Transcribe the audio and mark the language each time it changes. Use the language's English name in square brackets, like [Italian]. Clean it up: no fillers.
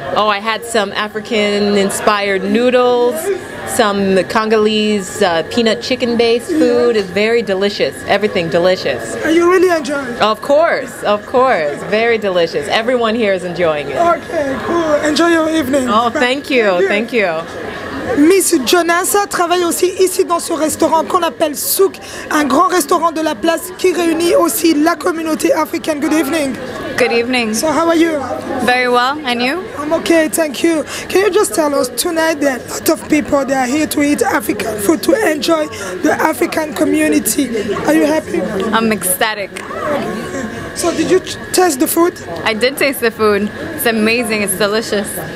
[English] Oh, I had some African-inspired noodles, some Congolese peanut chicken-based food. It's very delicious. Everything delicious. Are you really enjoying it? Of course. Very delicious. Everyone here is enjoying it. Okay, cool. Enjoy your evening. Oh, thank you. Thank you. [French] Miss Jonassa travaille aussi ici dans ce restaurant qu'on appelle Souk, un grand restaurant de la place qui réunit aussi la communauté africaine. [English] Good evening. Good evening. So how are you? Very well, and you? I'm okay, thank you. Can you just tell us, tonight there are a lot of people that are here to eat African food, to enjoy the African community. Are you happy? I'm ecstatic. So did you taste the food? I did taste the food. It's amazing, it's delicious.